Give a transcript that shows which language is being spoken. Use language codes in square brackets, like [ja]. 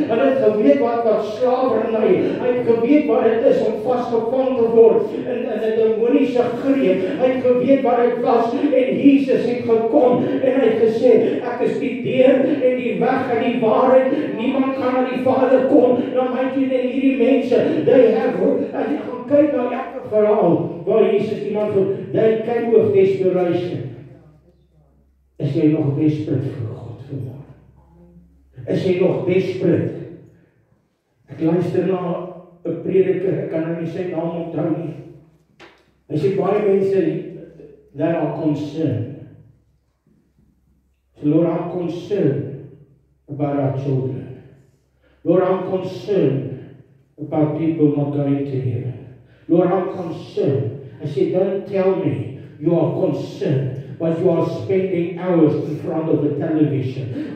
[af] Hulle het geweet wat slawerny. Hy het geweet wat dit is om vasgevang te word in 'n demoniese greep. Hy het geweet wat dit was en Jesus het gekom en hy het gesê, ek is die deur en die weg en die waarheid. Niemand kan na die Vader kom dan my nie en hierdie mense. [en] They have, [af] as jy gaan kyk na elke verhaal waar Jesus iemand voel, [en] they came with desperation. [af] Is jy nog desperate vir God vanmôre? Is jy nog desperate? Ek luister na 'n prediker, ek kan nou nie sy naam onthou nie. Hy sê baie mense [en] that are concerned. So Lord, I'm concerned about our children. Lord, I'm concerned about people not going to heaven. Lord, I'm concerned. I say, don't tell me you are concerned, but you are spending hours in front of the television.